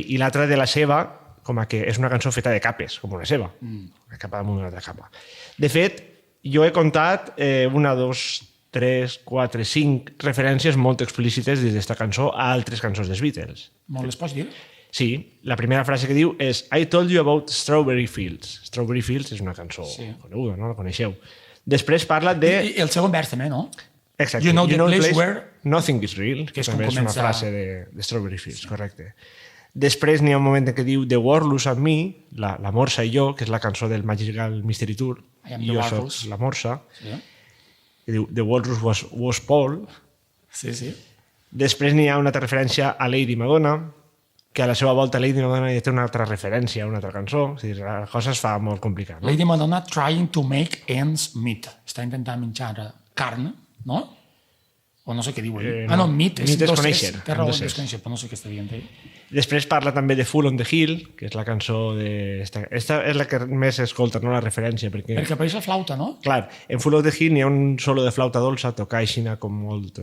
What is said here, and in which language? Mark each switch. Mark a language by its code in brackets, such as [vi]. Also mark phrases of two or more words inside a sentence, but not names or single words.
[ca] I l'altra de la seva, com a que és una cançó feta de capes, com una seva. Una capa damunt una altra capa. De fet, jo he contat 1, 2, 3, 4, 5 referències molt explícites des d'esta cançó a altres cançons dels Beatles. Molt les pots dir? Sí, la primera frase que diu és [en] I told you about Strawberry Fields. [ca] Strawberry Fields és una cançó coneguda, no? La coneixeu. Després parla de... I el segon vers també, no? Exacte. [en] You know the place where... Nothing is real, [ca] que també és una frase de Strawberry Fields, correcte. Després n'hi ha un moment en què diu [en] The Warlus and Me, [ca] la Morsa i jo, que és la cançó del Magical Mystery Tour, i jo soc la Morsa, que diu [en] The Walrus was Paul. [ca] Sí. Després n'hi ha una altra referència a Lady Madonna, que a la seva volta Lady Madonna ja té una altra referència a una altra cançó. O sigui, la cosa es fa molt complicada. No? [en] Lady Madonna trying to make ends meet. [ca] Està intentant menjar carn, no? O no sé què diu ell. No, meat és conèixer. Té raó, és conèixer, però no sé què està dient ell. Després parla també de Fool on the Hill, que és la cançó de... Esta és la que més escolta, no la referència. Perquè apareix la flauta, no? Clar, en Fool on the Hill n'hi ha un solo de flauta dolça, tocar aixina com molt...